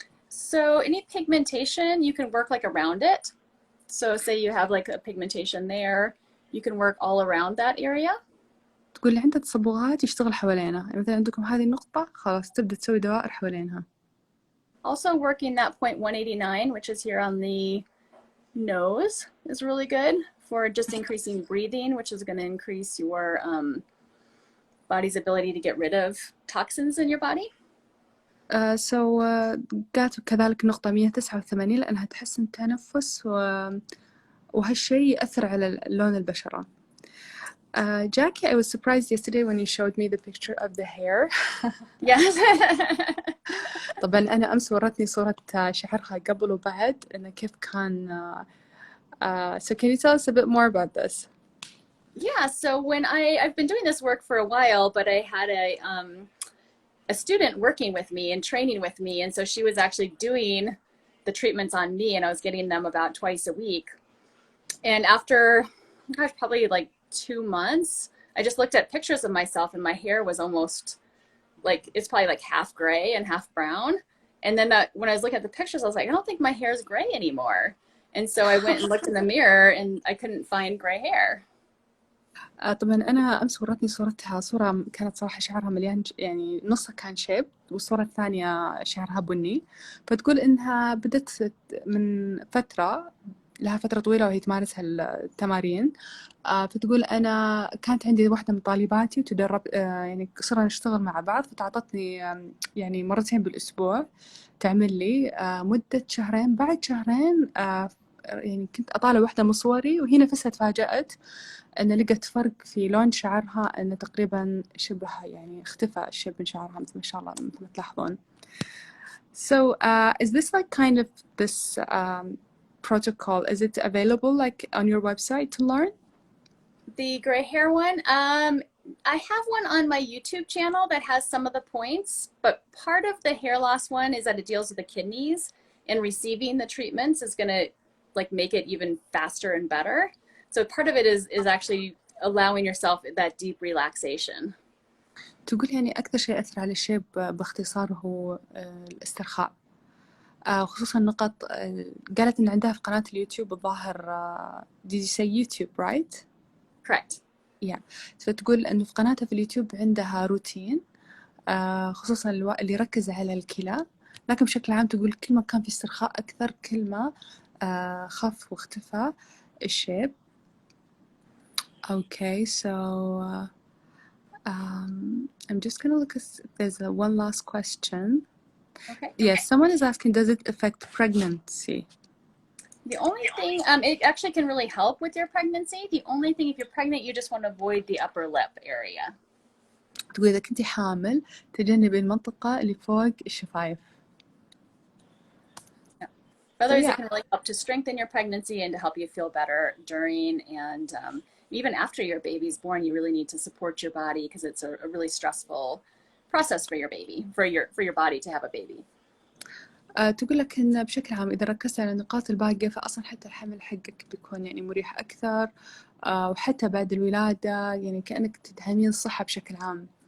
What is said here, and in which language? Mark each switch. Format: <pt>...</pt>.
<en>So any pigmentation, you can work like around it. So say you have like a pigmentation there, you can work all around that area.</en> <ar>تقول اللي عنده تصبغات يشتغل حوالينها، مثلا عندكم هذه النقطة خلاص تبدأ تسوي دوائر حوالينها.</ar> <en>Also working that point 189, which is here on the nose, is really good for just increasing breathing, which is going to increase your body's ability to get rid of toxins in your body.</en> <ar>So قالت كذلك نقطة 189 لأنها تحسن التنفس وهالشيء يأثر على لون البشرة.</ar> <en>Jackie, I was surprised yesterday when you showed me the picture of the hair. Yes.</en> <ar>طبعا أنا أمس ورتني صورة شعرها قبل وبعد إنه كيف كان.</ar> <en>So can you tell us a bit more about this? Yeah, so when I've been doing this work for a while, but I had a student working with me and training with me, and so she was actually doing the treatments on me, and I was getting them about twice a week. And after, gosh, probably like 2 months, I just looked at pictures of myself, and my hair was almost like, it's probably like half gray and half brown. And then when I was looking at the pictures, I was like, I don't think my hair is gray anymore. And so I went and looked in the mirror, and I couldn't find gray hair.</en> <ar>طبعا أنا أمس ورتني صورتها، صورة كانت صراحة شعرها مليان، نصها كان شيب، والصورة الثانية شعرها بني. فتقول إنها بدت من فترة، لها فترة طويلة وهي تمارس هالتمارين. فتقول أنا كانت عندي واحدة من طالباتي وتدرب، صرنا نشتغل مع بعض، فتعطتني مرتين بالأسبوع تعمل لي مدة شهرين. بعد شهرين يعني كنت أطالع واحدة من صوري وهي نفسها تفاجأت أن لقت فرق في لون شعرها، أنه تقريبا شبه يعني اختفى الشيب من شعرها مثل ما شاء الله مثل ما تلاحظون.</ar> <en>So is this like kind of this protocol, is it available like on your website to learn? The gray hair one, I have one on my YouTube channel that has some of the points, but part of the hair loss one is that it deals with the kidneys, and receiving the treatments is going to like make it even faster and better. So part of it is actually allowing yourself that deep relaxation.</en> <ar>تقول يعني أكثر شيء أثر على الشيب باختصار هو الاسترخاء، خصوصا نقط قالت إن عندها في قناة اليوتيوب الظاهر</ar> <en>did you say YouTube right? Correct. Yeah.</en> <ar>فتقول إنه في قناتها في اليوتيوب عندها روتين خصوصا اللي يركز على الكلى، لكن بشكل عام تقول كل ما كان في استرخاء أكثر كل ما خف واختفى الشيب.</ar> <en>Okay, so I'm just gonna look if there's one last question. Okay. Yes, someone is asking, does it affect pregnancy? The only thing, it actually can really help with your pregnancy. The only thing, if you're pregnant, you just want to avoid the upper lip area.</en> <ar>تقول إذا كنتي حامل تجنبي المنطقة اللي فوق الشفايف.</ar> <en>Otherwise, it can really help to strengthen your pregnancy and to help you feel better during and even after your baby's born. You really need to support your body because it's a really stressful process for your baby, for your body to have a baby.</en> <ar>تقول لك إن بشكل عام إذا ركزت على النقاط الباقية فأصلا حتى الحمل حقك بيكون يعني مريح أكثر، وحتى بعد الولادة يعني كأنك تدعمين الصحة بشكل عام.</ar>